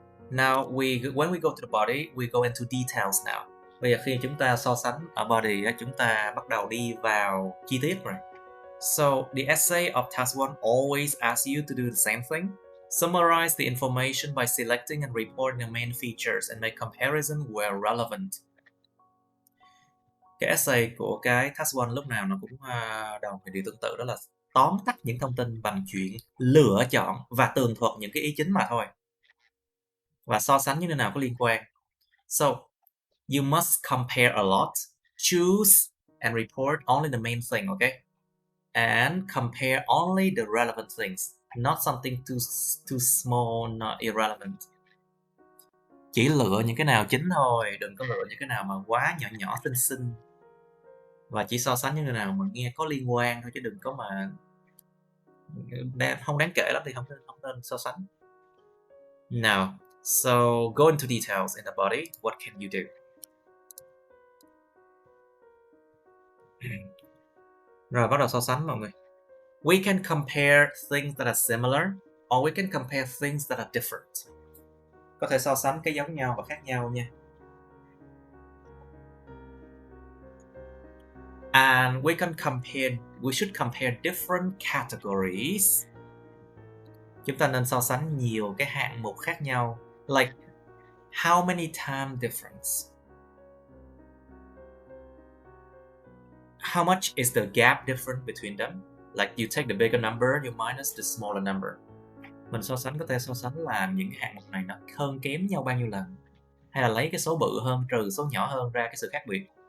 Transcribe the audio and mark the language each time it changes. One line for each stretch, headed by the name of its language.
English: Now, when we go to the body, we go into details now.
Vietnamese: Bây giờ khi chúng ta so sánh ở body, chúng ta bắt đầu đi vào chi tiết rồi.
English: So, the essay of task 1 always asks you to do the same thing. Summarize the information by selecting and reporting the main features and make comparison where relevant.
Vietnamese: Cái essay của cái task 1 lúc nào nó cũng đồng điều tương tự, đó là tóm tắt những thông tin bằng chuyện lựa chọn và tường thuật những cái ý chính mà thôi. Và so sánh những nơi nào có liên quan.
English: So, you must compare a lot. Choose and report only the main thing, okay? And compare only the relevant things. Not something too small, not irrelevant.
Vietnamese: Chỉ lựa những cái nào chính thôi, đừng có lựa những cái nào mà quá nhỏ xinh. Và chỉ so sánh những cái nào mà nghe có liên quan thôi, chứ đừng có mà không đáng kể lắm thì không nên so sánh.
English: Now, so go into details in the body. What can you do?
Vietnamese: Rồi bắt đầu so sánh mọi người.
English: We can compare things that are similar, or we can compare things that are different.
Vietnamese: Có thể so sánh cái giống nhau và khác nhau nha.
English: And we should compare different categories.
Vietnamese: Chúng ta nên so sánh nhiều cái hạng mục khác nhau.
English: Like, how many time difference? How much is the gap different between them? Like, you take the bigger number, you minus the smaller number.
Vietnamese: Mình so sánh có thể so sánh là những hạng mục này nó hơn kém nhau bao nhiêu lần, hay là lấy cái số bự hơn trừ số nhỏ hơn ra cái sự khác biệt.